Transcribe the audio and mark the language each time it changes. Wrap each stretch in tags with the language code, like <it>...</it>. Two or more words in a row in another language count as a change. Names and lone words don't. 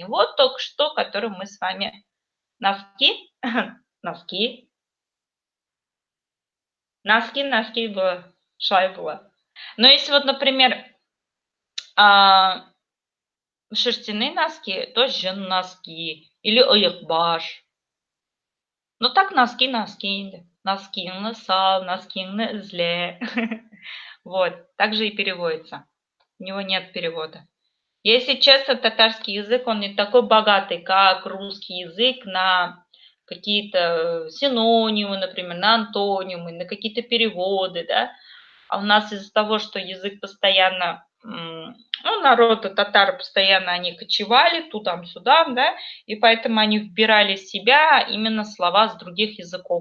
<ru>Вот только что, которое мы с вами носки, носки было, шай было. Но если вот, например, шерстяные носки, то</ru> <tt>жын носки</tt> <ru>или ыйықбаш. Ну так носки.</ru> <tt>Носкиңны сал, носкиңны изле.</tt> <ru>Вот, так же и переводится. У него нет перевода. Если честно, татарский язык, он не такой богатый, как русский язык на какие-то синонимы, например, на антонимы, на какие-то переводы, да. А у нас из-за того, что язык постоянно, ну, народ татар постоянно они кочевали туда-сюда, да, и поэтому они вбирали в себя именно слова с других языков.</ru>